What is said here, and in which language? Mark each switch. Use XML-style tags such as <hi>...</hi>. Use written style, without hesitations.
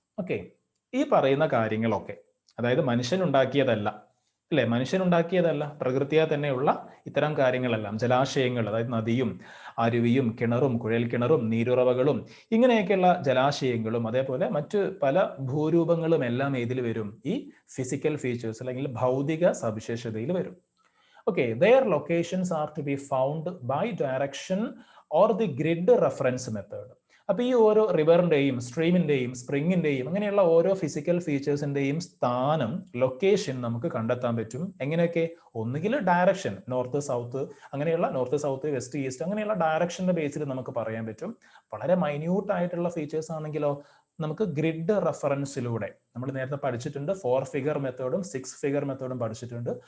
<ml>Okay, ഈ പറയുന്ന കാര്യങ്ങളൊക്കെ അതായത് മനുഷ്യനുണ്ടാക്കിയതല്ല അല്ലെ, മനുഷ്യനുണ്ടാക്കിയതല്ല, പ്രകൃതിയാ തന്നെയുള്ള ഇത്തരം കാര്യങ്ങളെല്ലാം, ജലാശയങ്ങൾ അതായത് നദിയും അരുവിയും കിണറും കുഴൽ കിണറും നീരുറവകളും ഇങ്ങനെയൊക്കെയുള്ള ജലാശയങ്ങളും അതേപോലെ മറ്റ് പല ഭൂരൂപങ്ങളും എല്ലാം ഇതിൽ വരും, ഈ ഫിസിക്കൽ ഫീച്ചേഴ്സ് അല്ലെങ്കിൽ ഭൗതിക സവിശേഷതയിൽ വരും.</ml> <en>Okay, their locations are to be found by direction or the grid reference method.</en> <ml>അപ്പൊ ഈ ഓരോ റിവറിന്റെയും സ്ട്രീമിന്റെയും സ്പ്രിങ്ങിന്റെയും അങ്ങനെയുള്ള ഓരോ ഫിസിക്കൽ ഫീച്ചേഴ്സിന്റെയും സ്ഥാനം, ലൊക്കേഷൻ നമുക്ക് കണ്ടെത്താൻ പറ്റും. എങ്ങനെയൊക്കെ? ഒന്നുകിൽ ഡയറക്ഷൻ, നോർത്ത് സൗത്ത്, അങ്ങനെയുള്ള നോർത്ത് സൗത്ത് വെസ്റ്റ് ഈസ്റ്റ് അങ്ങനെയുള്ള ഡയറക്ഷന്റെ ബേസിൽ നമുക്ക് പറയാൻ പറ്റും. വളരെ മൈന്യൂട്ട് ആയിട്ടുള്ള ഫീച്ചേഴ്സ് ആണെങ്കിലോ നമുക്ക് ഗ്രിഡ് റെഫറൻസിലൂടെ, നമ്മൾ നേരത്തെ പഠിച്ചിട്ടുണ്ട് 4 ഫിഗർ മെത്തേഡും 6 ഫിഗർ മെത്തേഡും പഠിച്ചിട്ടുണ്ട്.</ml>